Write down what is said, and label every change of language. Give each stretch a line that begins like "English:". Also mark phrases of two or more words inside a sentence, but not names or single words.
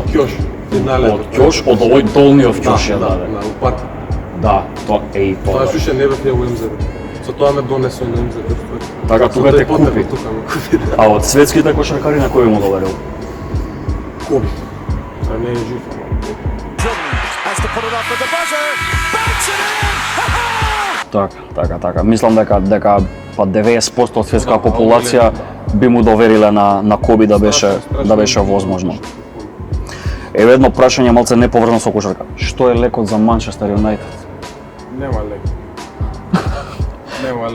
Macedonian: Кјош. Финале. Од Кјош, од овој долниот Кјош ја даде. На упат. Да, тоа е и Тоа тоа. што не бев ја у МЗД. Со тоа ме донесо на МЗД. Така тука те купи. Тука ме купи. А од светските кошаркари на кој му доверил? Коби. А не е жив.
English: Has to put it up with the buzzer. Banks it in.
Macedonian: Така. Мислам дека па 90% од светска популација би му довериле на Коби да беше возможно. Еве едно прашање малце неповрзано со кошарка. Што е лекот за Манчестер Юнайтед? Нема лек. Нема лек.